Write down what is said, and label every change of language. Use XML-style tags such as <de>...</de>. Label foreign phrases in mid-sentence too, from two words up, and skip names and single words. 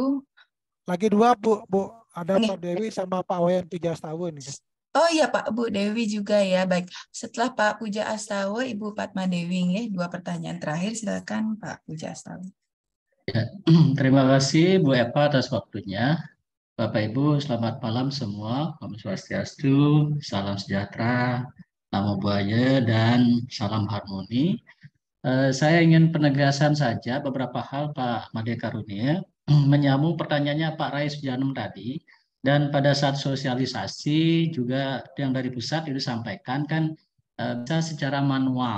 <id>Lagi 2 Bu, ada Prof. Dewi sama Pak Wayan Puja Astawa nih. Oh iya Pak, Bu Dewi juga ya. Baik, setelah Pak Puja Astawa, Ibu Fatma Dewi ya. 2 pertanyaan terakhir, silakan Pak Puja Astawa. Ya, terima kasih Bu Eva atas waktunya. Bapak Ibu, selamat malam semua.</id> <sa>Om Swastiastu,</sa> <id>salam sejahtera,</id> <pi>namo buddhaya,</pi> <id>dan salam harmoni. Saya ingin penegasan saja beberapa hal Pak Made Karunia, menyambung pertanyaannya Pak Rais Janum tadi, dan pada saat sosialisasi juga yang dari pusat itu disampaikan kan bisa secara manual.</id>